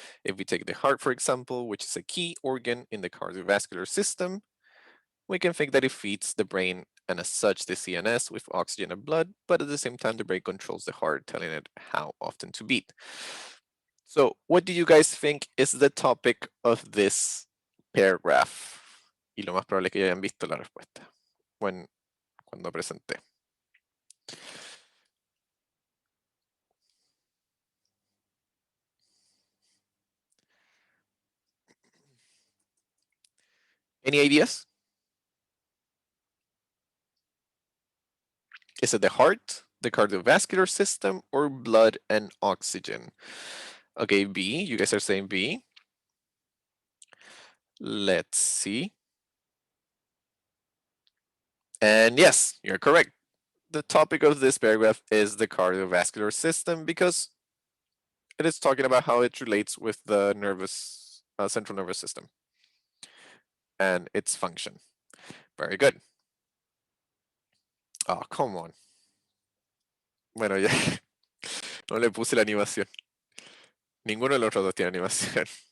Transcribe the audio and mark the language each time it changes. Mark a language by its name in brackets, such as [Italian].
[English] If we take the heart, for example, which is a key organ in the cardiovascular system, we can think that it feeds the brain and as such the CNS with oxygen and blood, but at the same time the brain controls the heart, telling it how often to beat. So what do you guys think is the topic of this paragraph? [Spanish] Y lo más probable es que ya hayan visto la respuesta cuando presenté. [English] Any ideas? Is it the heart, the cardiovascular system, or blood and oxygen? Okay, B. You guys are saying B. Let's see. And yes, you're correct. The topic of this paragraph is the cardiovascular system because it is talking about how it relates with the central nervous system and its function. Very good. Oh, come on. [Spanish] Bueno, ya no le puse la animación. Ninguno de los otros dos tiene animación.